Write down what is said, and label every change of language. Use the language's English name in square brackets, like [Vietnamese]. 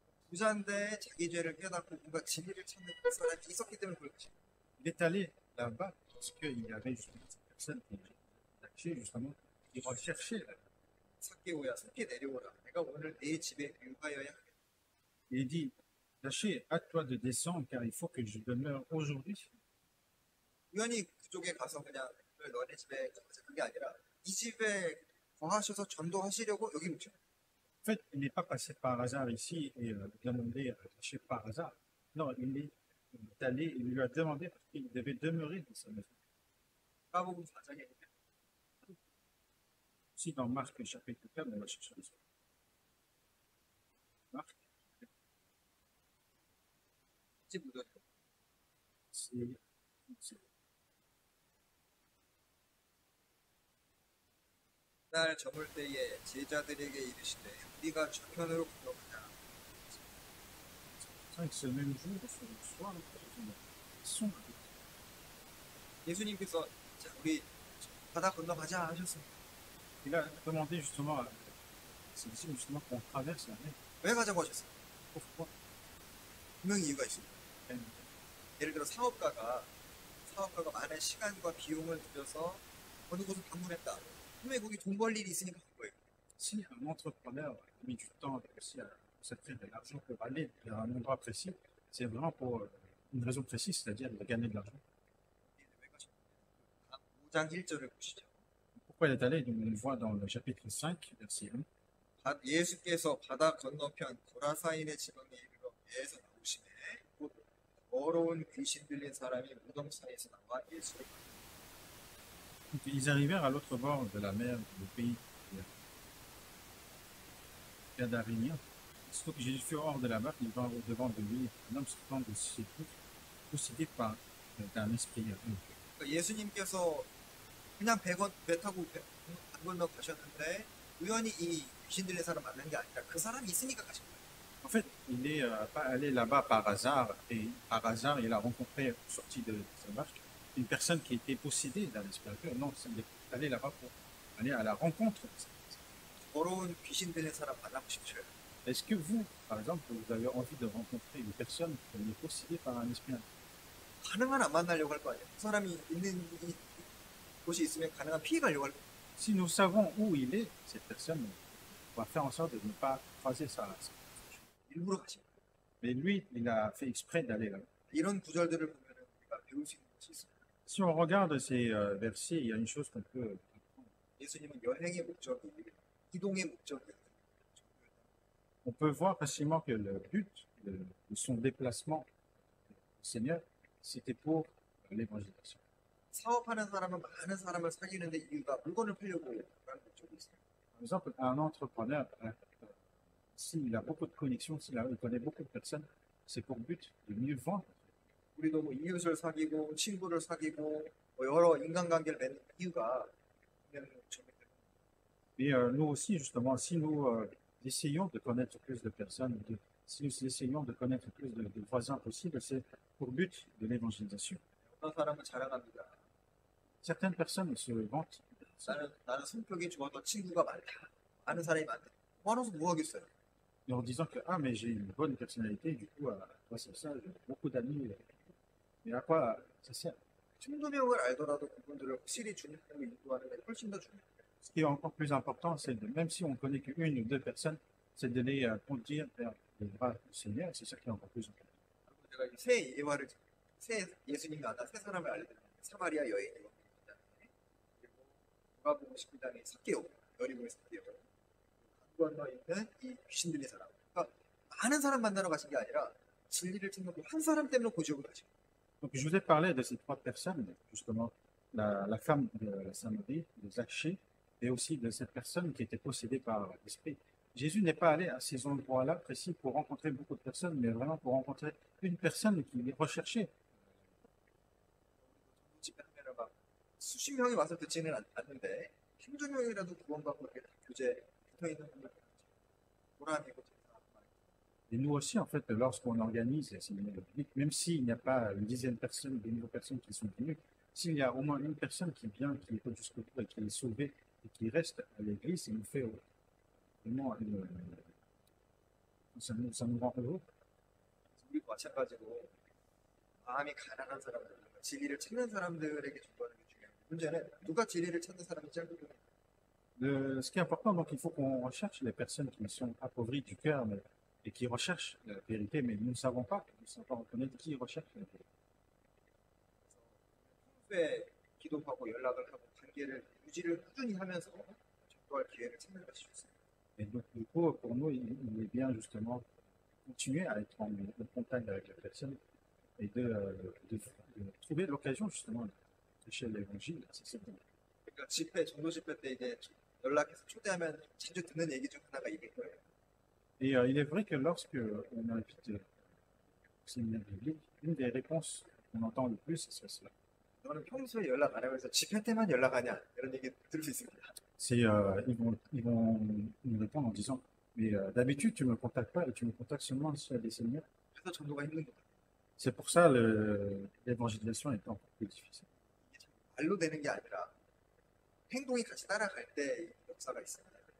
[Korean] 부자인데 자기 죄를 깨닫고 뭔가 진리를 찾는 그 사람이 있었기 때문에 그런 것입니다. [French] Il est allé là-bas parce qu'il y avait justement cette personne qui Zachée, justement, qui recherchait la vie. [Korean] 삭개오야 속히 내려오라. 내가 오늘 내 집에 유하여야 하겠다. [French] Et il dit, Zachée, hâte-toi de descendre car il faut que je demeure aujourd'hui. [Korean] 우연히 그쪽에 가서 그냥 너네 집에 가자 그게 아니라 이 집에 거하셔서 전도하시려고 여기 오죠. [French] En fait, il n'est pas passé par hasard ici et demandé à Zachée par hasard. Non, il est allé, il lui a demandé parce qu'il devait demeurer dans sa maison. [Korean] 누가복음 4장에 [French] Aussi dans Marc chapitre 4, on va chercher ça. Marc, [Korean] 집 묻어요. [French] c'est [Korean] 날 저물 때에 제자들에게 이르시되 우리가 좌편으로 건너가자. [French] 5, c'est le même jour, sur le soir, ils sont avec. [Korean] 예수님께서 자, 우리 바다 건너가자 하셨습니다. [French] Il a demandé justement à ses disciples justement qu'on traverse la mer. [Korean] 왜 가자고 하셨어요? [French] Pourquoi? [Korean] 분명히 이유가 있습니다. 예를 들어 사업가가 많은 시간과 비용을 들여서 어느 곳을 방문했다. 그러면 거기 돈 벌 일이 있으니까 간 거예요. [French] Si un entrepreneur a mis du temps aussi à consacrer de l'argent pour aller vers un endroit précis, c'est vraiment pour une raison précise, c'est-à-dire de gagner de l'argent. [Korean] 왜 가셨냐? 5장 1절을 보시죠. [French] Pourquoi il est allé? Donc, on le voit dans le chapitre 5, verset 1. [Korean] 예수께서 바다 건너편 고라사인의 지방에 이르러 배에서 나오시매 곧 더러운 귀신 들린 사람이 무덤 사이에서 나와 예수를 [French] Donc, ils arrivèrent à l'autre bord de la mer, le pays Gadarénien. Surtout que Jésus fut hors de la barque, il vint au-devant de lui un homme sortant de sépulcre, possédé par d'un esprit impur. [Korean] 그러니까 예수님께서 그냥 배 타고 배 건너 가셨는데 우연히 이 귀신 들린 사람 만난 게 아니라 그 사람이 있으니까 가신 거예요. [French] En fait, il n'est pas allé là-bas par hasard, et par hasard, il a rencontré, sorti de sa barque, une personne qui était possédée d'un esprit impur. Non, il est allé là-bas pour aller à la rencontre de cette personne. [Korean] 더러운 귀신 들린 사람 만나고 싶어요. [French] Est-ce que vous, par exemple, vous avez envie de rencontrer une personne qui est possédée par un esprit impur? [Korean] 가능한 안 만나려고 할 거 아니에요. 그 사람이 있는 곳이 있으면 가능한 피해 가려고 할 거예요. [French] Si nous savons où il est, cette personne, on va faire en sorte de ne pas croiser sa race. [Korean] 일부러 가신 거예요. [French] Mais lui, il a fait exprès d'aller là. [Korean] 이런 구절들을 보면 우리가 배울 수 있는 것이 있습니다. [French] Si on regarde ces versets, il y a une chose qu'on peut apprendre. [Korean] 예수님은 여행의 목적이 이동의 목적이 [French] On peut voir facilement que le but de son déplacement, le Seigneur, c'était pour l'évangélisation. [Korean] 사업하는 사람은 많은 사람을 사귀는데 이유가 물건을 팔려고 하는 쪽이 있어요. [French] Par exemple, un entrepreneur, s'il a beaucoup de connexions, il connaît beaucoup de personnes, c'est pour but de mieux vendre. [Korean] 우리도 뭐 이웃을 사귀고 친구를 사귀고 뭐 여러 인간관계를 맺는 이유가 그냥 점이 때문에. [French] Et nous aussi, justement, si nous essayons de connaître plus de personnes, si nous essayons de connaître plus de voisins possibles, c'est pour but de l'évangélisation. [Korean] 어떤 사람은 자랑합니다. [French] Certaines personnes se vantent, [Korean] 나는 성격이 좋아서 친구가 많다. 아는 사람이 많다. 많아서 뭐 하겠어요? [French] en disant que ah, mais j'ai une bonne personnalité, du coup, grâce à ça, j'ai beaucoup d'amis. Mais à quoi ça sert? [Korean] 한두 명을 알더라도 그분들을 확실히 주님으로 인도하는 게 훨씬 더 중요해요. [French] Ce qui est encore plus important, c'est de, même si on connaît qu'une ou deux personnes, c'est de les conduire vers les bras du Seigneur. C'est ça qui est encore plus important. [Korean] 제가 새 예화를 새 예수님이 만난 새 사람을 알려드렸는데 사마리아 여인이 왔습니다. 그리고 누가복음 19장에 삭개오 여리고의 삭개오 강 건너 있는 이 귀신 들린 사람. 그러니까 많은 사람 만나러 가신 게 아니라 진리를 찾는 한 사람 때문에 고지옥을 가신 거예요. [French] Donc, je vous ai parlé de ces trois personnes, justement, la femme de la Samarie, de Zachée, et aussi de cette personne qui était possédée par l'esprit. Jésus n'est pas allé à ces endroits-là précis pour rencontrer beaucoup de personnes, mais vraiment pour rencontrer une personne qui recherchait. [Korean] 집회하면 막 수십 명이 와서 듣지는 않는데 한두 명이라도 구원받고 이렇게 교제에 붙어 있는 분들 보람이고 [French] Et nous aussi, en fait, lorsqu'on organise les séminaires bibliques, même s'il n'y a pas une dizaine de personnes, de nouvelles personnes qui sont venues, s'il y a au moins une personne qui vient, qui écoute jusqu'au bout et qui est sauvée et qui reste à l'église, ça nous fait vraiment ça nous rend heureux. [Korean] 우리도 마찬가지로 마음이 가난한 사람들, 진리를 찾는 사람들에게 전도하는 게 중요해요. 문제는 누가 진리를 찾는 사람인지 알고 있는 [French] Ce qui est important, donc, il faut qu'on recherche les personnes qui sont appauvries du cœur et qui recherchent la vérité, mais nous ne savons pas reconnaître qui recherche la vérité. [Korean] 평소에 기도하고 연락을 하고 관계를 유지를 꾸준히 하면서 전도할 기회를 찾는 것이 좋습니다. [French] Et donc, du coup, pour nous, il est bien justement de continuer à être en contact avec la personne et de trouver l'occasion justement de prêcher l'évangile. C'est bon. [Korean] 그러니까 집회, 전도 집회 때 이제 연락해서 초대하면 자주 듣는 얘기 중 하나가 이게 거예요. [French] Et il est vrai que lorsque on invite au séminaire biblique, une des réponses qu'on entend le plus, c'est cela. [Korean] 너는 평소에 연락 안 하면서 집회 때만 연락하냐 이런 얘기 들을 수 있습니다. [French] C'est ils vont nous répondre en disant mais d'habitude tu me contactes pas et tu me contactes seulement sur des séminaires. [Korean] 그래서 전도가 힘든 거예요. [French] C'est pour ça l'évangélisation est encore plus difficile. [Korean] 이게 참 말로 되는 게 아니라 행동이 같이 따라갈 때 역사가 있습니다.